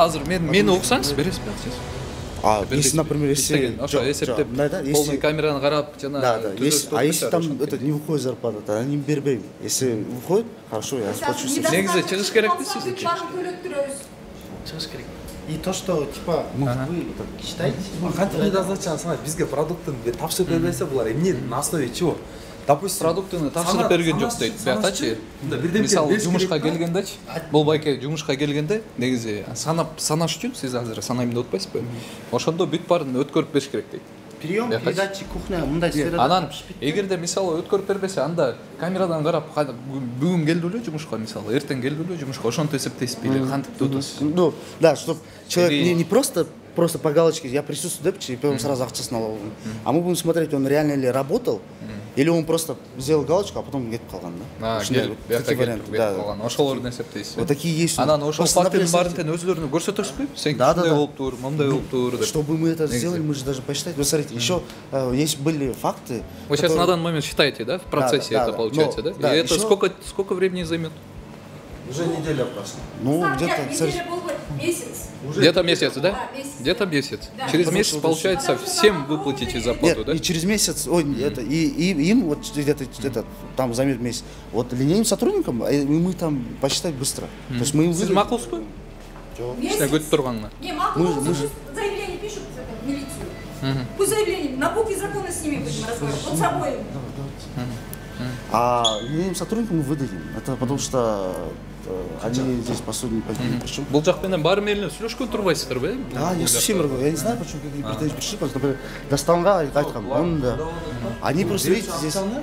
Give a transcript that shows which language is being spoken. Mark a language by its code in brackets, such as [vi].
[ky] Азыр мени уксаңыз бересизби акчасын? [ru] Если, например, если... [ky] Ошо эсептеп, полный камераны карап, жана... [ru] Да. А если там не выходит зарплата, то они [ky] бербейм. [ru] Если выходит, хорошо, я сплачу. [ky] Негизи чыгыш керек дейсиз. Чыгыш керек. [ru] И то, что, типа, вы считаете... [ky] Кантип задачаны санайт, бизге продуктын тапшырып бербесе булар эмне [ru] на основе чего? Допустим, [ky] продуктыны тапшырып берген жок дейт. Биякачы. Мисалы жумушка келгендечи, бул байке жумушка келгенде негизи санаш үчүн сиз азыр санайм деп атпайсызбы? Ошондо бүт баарын өткөрүп бериш керек дейт. [ru] Прием, передача, кухня, мындай сферада. [ky] Анан эгерде мисалы өткөрүп бербесе, анда камерадан карап бүгүн келди эле жумушка, мисалы эртең келди эле жумушка, ошонтип эсептейсизби или кантип деп атасыз? [ru] Ну, да, чтобы человек не просто по галочке, я присутствую, и потом сразу [ky] акциясын алып алган. [ru] А мы будем смотреть, он реально ли работал, или он просто сделал галочку, а потом [ky] кетип калган, [ru] да? Такие варианты. [ky] Ошолорду эсептейсиз. [ru] Вот такие есть. [ky] Анан ошол фактынын баарын тең өзүлөрүнө көрсөтөсүзбү? Сен кандай болуптур, мындай болуптур деп. [ru] Чтобы мы это сделали, мы же даже посчитать. Вы смотрите, еще есть были факты. Вы сейчас на данный момент считаете, да, в процессе это получается, да? И это сколько времени займет? Уже неделя прошла. Ну, где-то месяц. Где-то месяц, да? Где-то месяц. Через месяц, получается, всем выплатите зарплату, да? И через месяц, и им вот где-то там займет месяц. Вот линейным сотрудникам мы там посчитать быстро. То есть мы им выдадим. [ky] Макулсызбы? [ru] Не, макул, заявление пишут в милицию. Пусть заявление, на букве закона с ними будем разговаривать, вот с собой. А линейным сотрудникам мы выдадим. Это потому что они здесь по сути не причем. [ky] Бул жак менен баары менен сүйлөшкөн турбайсыздар, да? [ru] Да, я со всеми разговариваю. Я не знаю, почему какие претензии пришли, потому что [ky] Дастанга айткан, [ru] он да. Они просто видите здесь